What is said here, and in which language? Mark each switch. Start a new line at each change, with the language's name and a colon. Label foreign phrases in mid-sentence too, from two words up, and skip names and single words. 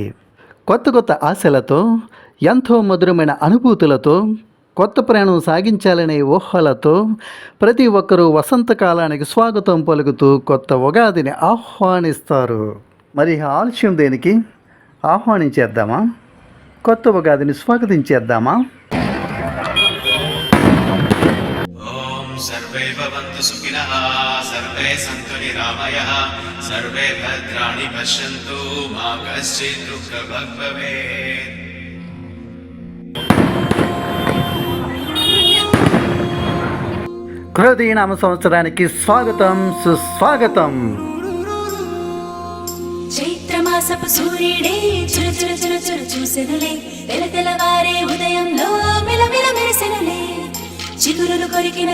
Telugu: కొత్త కొత్త ఆశలతో, ఎంతో మధురమైన అనుభూతులతో, కొత్త ప్రయాణం సాగించాలనే ఊహలతో ప్రతి ఒక్కరూ వసంతకాలానికి స్వాగతం పలుకుతూ కొత్త ఉగాదిని ఆహ్వానిస్తారు. మరి ఆలస్యం దేనికి? ఆహ్వానించేద్దామా? కొత్త ఉగాదిని స్వాగతించేద్దామా?
Sanskrit: सर्वे भवन्तु सुखिनः, सर्वे सन्तु निरामयः, सर्वे भद्राणि पश्यन्तु, मा कश्चित् दुःखभाग् भवेत्.
Telugu: క్రోధీ నామ సంవత్సరానికి స్వాగతం, సుస్వాగతం. చైత్రమాసపు సూర్యుడే చురు చురు చురు చురు చూసెనులే, తెలతెలవారే ఉదయంలో మిలమిల మెరిసెనులే, చిగురులు కొరికిన